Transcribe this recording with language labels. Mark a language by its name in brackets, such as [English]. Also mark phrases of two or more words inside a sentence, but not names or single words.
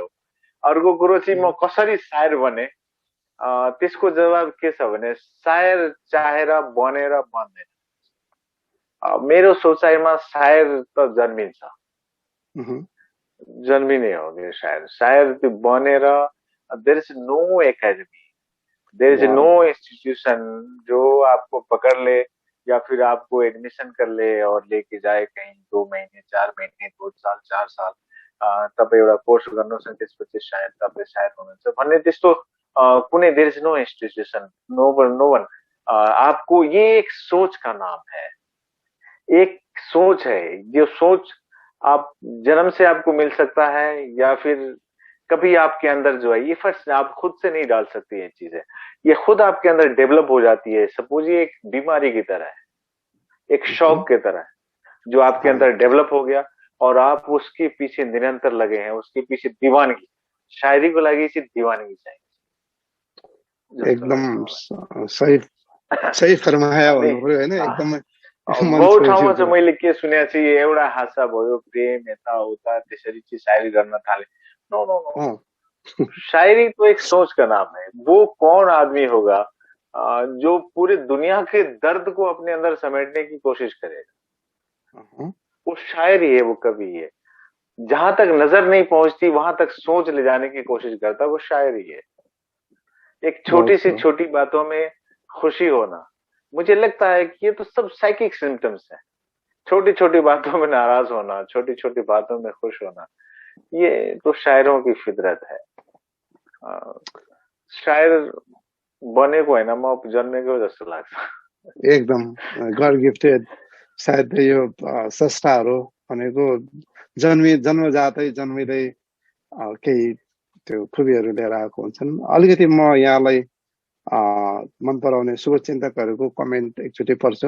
[Nepali] अर्को कुरो चाहिँ म कसरी शायर बने, त्यसको जवाब के छ भने शायर चाहेर बनेर बन्दैन। मेरो सोचाइमा शायर त जन्मिन्छ, जन्मिने हो कि शायर त्यो बनेर। [English] there is no academy, there is no institution [Hindi] जो आपको पकड़ ले या फिर आपको एडमिशन कर ले और लेके जाए कहीं 2 महीने 4 महीने 2 साल 4 साल [Nepali] तपाईँ एउटा कोर्स गर्नुहोस् अनि त्यसपछि शायद तपाईँ शायर हुनुहुन्छ भन्ने त्यस्तो कुनै [English] there is no institution, no one. [Hindi] आपको ये एक सोच का नाम है, एक सोच है। ये सोच आप जन्म से आपको मिल सकता है या फिर कभी आपके अंदर जो है, ये फर्स्ट आप खुद से नहीं डाल सकते ये चीजें, ये खुद आपके अंदर डेवलप हो जाती है। सपोज ये एक बीमारी की तरह है, एक शौक की तरह है जो आपके अंदर डेवलप हो गया और आप उसके पीछे निरंतर लगे हैं, उसके पीछे दीवानगी। शायरी को लगी थी दीवानगी चाहिए। एकदम सही फरमाया [Nepali] भन्नुभयो हैन। एकदम बहुत ठाउँमा चाहिँ मैले के सुनेको छु, एउटा हासा भयो, प्रेम यताउता, त्यसरी चाहिँ शायरी गर्न थाले। [English] No no no, [Hindi] हाँ। शायरी तो एक सोच का नाम है। वो कौन आदमी होगा जो पूरे दुनिया के दर्द को अपने अंदर समेटने की कोशिश करेगा? हाँ, वो शायर ही है, वो कवि ही है। जहां तक नजर नहीं पहुंचती वहां तक सोच ले जाने की कोशिश करता है, वो शायर ही है। एक छोटी बहुत सी खूब। छोटी बातों में खुशी होना, मुझे लगता है कि ये तो सब [English] psychic symptoms [Hindi] है। छोटी छोटी बातों में नाराज होना, छोटी छोटी बातों में खुश होना, ये तो शायरों की फितरत है। [Nepali] अ, शायर बनेको होइन, म जन्मेको जस्तो लाग्छ। [English] एकदम God gifted। [Nepali] सायद यो स्रष्टाहरू भनेको जन्मजातै जन्मिँदै केही त्यो खुबीहरू लिएर आएको हुन्छन्। अलिकति म यहाँलाई मन पराउने शुभचिन्तकहरूको कमेन्ट एकचोटि पढ्छु।